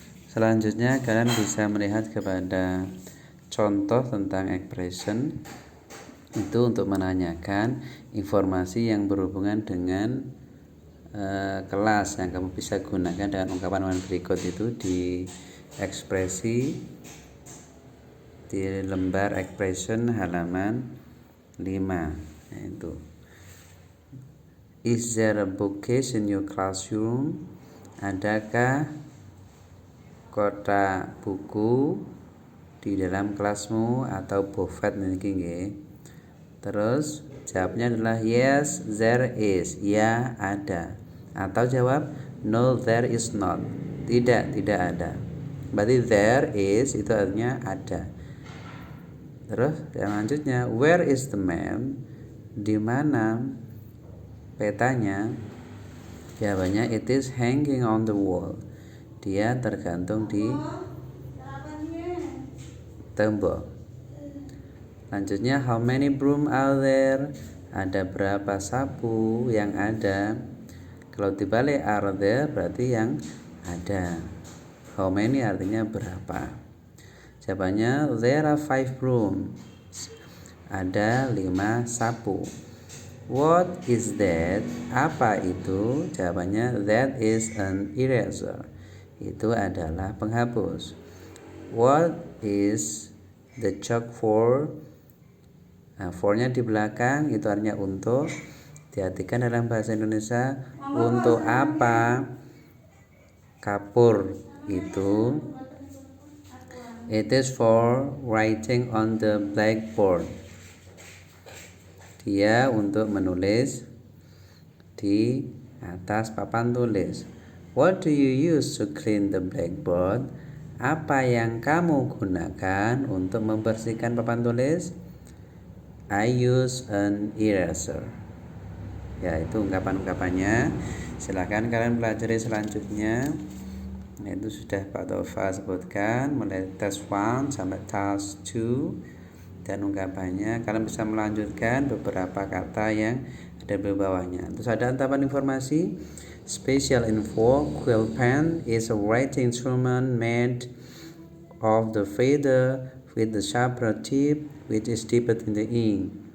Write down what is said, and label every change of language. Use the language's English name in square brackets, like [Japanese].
[Indonesian] Selanjutnya kalian bisa melihat kepada contoh tentang expression itu untuk menanyakan informasi yang berhubungan dengan kelas yang kamu bisa gunakan dengan ungkapan berikut itu di ekspresi di lembar expression halaman 5, yaitu [English] is there a bookcase in your classroom? [Indonesian] Adakah kotak buku di dalam kelasmu atau bufet niki? Terus jawabnya adalah [English] yes, there is. [Indonesian] Ya, ada. Atau jawab [English] no, there is not. [Indonesian] Tidak ada. Berarti there is itu artinya ada. Terus yang lanjutnya, [English] where is the map? [Indonesian] Di mana petanya? [English] Jawabannya it is hanging on the wall. [Indonesian] Dia tergantung di tembok. Lanjutnya, [English] how many broom are there? [Indonesian] Ada berapa sapu yang ada? Kalau dibalik are there berarti yang ada. [English] How many [Indonesian] artinya berapa? Jawabannya [English] there are 5 brooms. [Indonesian] Ada 5 sapu. [English] What is that? [Indonesian] Apa itu? Jawabannya [English] that is an eraser. [Indonesian] Itu adalah penghapus. [English] What is the chalk for? [Indonesian] Nah, for-nya di belakang itu artinya untuk. Diartikan dalam bahasa Indonesia, untuk apa kapur itu? [English] It is for writing on the blackboard. [Indonesian] Dia untuk menulis di atas papan tulis. [English] What do you use to clean the blackboard? [Indonesian] Apa yang kamu gunakan untuk membersihkan papan tulis? [English] I use an eraser. [Indonesian] Ya, itu ungkapan-ungkapannya. Silakan kalian pelajari selanjutnya. Itu sudah Pak Tova sebutkan mulai task 1 sampai task 2. dan ungkapannya. Kalian bisa melanjutkan beberapa kata yang ada di bawahnya. Terus ada tambahan informasi. [English] Special info, quill pen is a writing instrument made of the feather with the sharper tip which is dipped in the ink.